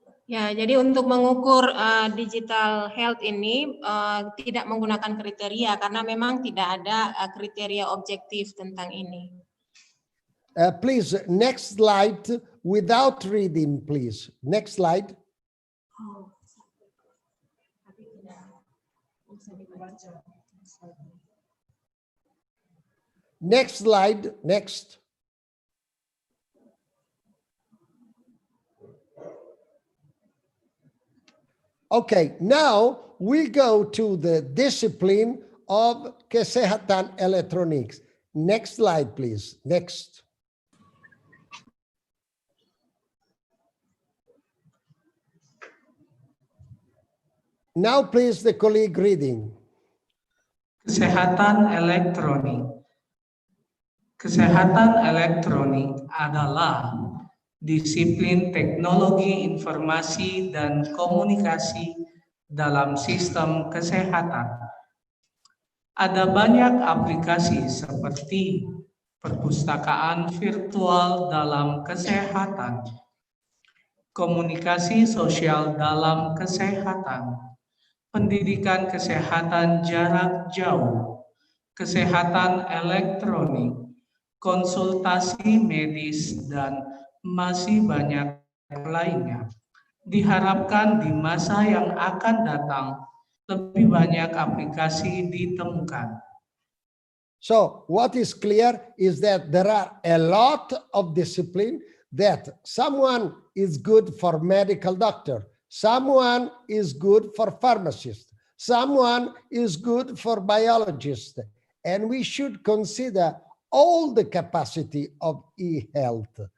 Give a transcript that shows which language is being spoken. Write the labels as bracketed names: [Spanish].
[Indonesian] Ya, jadi untuk mengukur digital health ini tidak menggunakan kriteria karena memang tidak ada kriteria objektif tentang ini. [English] Please, next slide without reading, please. Next slide. Next slide, next. Okay, now we go to the discipline of [Indonesian] Kesehatan Electronics. [English] Next slide, please. Next. Now, please, the colleague reading. [Indonesian] Kesehatan elektronik. Kesehatan elektronik adalah disiplin teknologi informasi dan komunikasi dalam sistem kesehatan. Ada banyak aplikasi seperti perpustakaan virtual dalam kesehatan, komunikasi sosial dalam kesehatan, pendidikan kesehatan jarak jauh, kesehatan elektronik, konsultasi medis, dan masih banyak lainnya. Diharapkan di masa yang akan datang, lebih banyak aplikasi ditemukan. [English] So what is clear is that there are a lot of discipline that someone is good for medical doctor, someone is good for pharmacist, someone is good for biologist, and we should consider all the capacity of e-health.